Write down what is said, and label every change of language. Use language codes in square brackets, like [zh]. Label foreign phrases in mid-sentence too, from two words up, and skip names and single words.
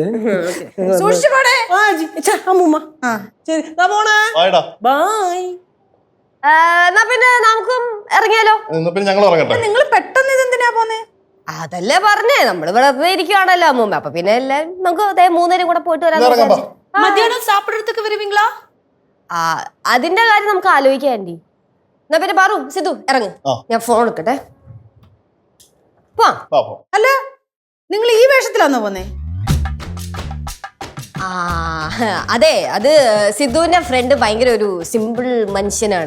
[ml] സൂക്ഷിച്ചു പോടേ. അമ്മൂമ്മ ശരി പോണേ. ബൈ. എന്നാ പിന്നെ നമുക്കും ഇറങ്ങിയാലോ? ഞങ്ങൾ ഇറങ്ങട്ടെ. നിങ്ങൾ പെട്ടെന്ന് ഇതെന്തിനാ പോന്നേ? അതല്ലേ പറഞ്ഞേ, നമ്മള് ഇവിടെ ഇരിക്കുവാണല്ലോ അമ്മൂമ്മ. അപ്പൊ പിന്നെ എല്ലാരും നമുക്ക് 3 നേരം കൂടെ പോയിട്ട് വരാൻ. [ta] மத்தியானம் சாப்பிடுறதுக்கு வருவீங்களா? [ml] അതിന്റെ കാര്യം നമുക്ക് ആലോചിക്കാം ആന്റി. എന്നാ പിന്നെ പാറു, സിധു ഇറങ്ങ്, ഞാൻ ഫോൺ എടുക്കട്ടെ. അല്ല നിങ്ങൾ ഈ വേഷത്തിലാന്നോ പോന്നേ? അതെ, അത് സിധുവിന്റെ ഫ്രണ്ട് ഭയങ്കര ഒരു സിമ്പിൾ മനുഷ്യനാണ്.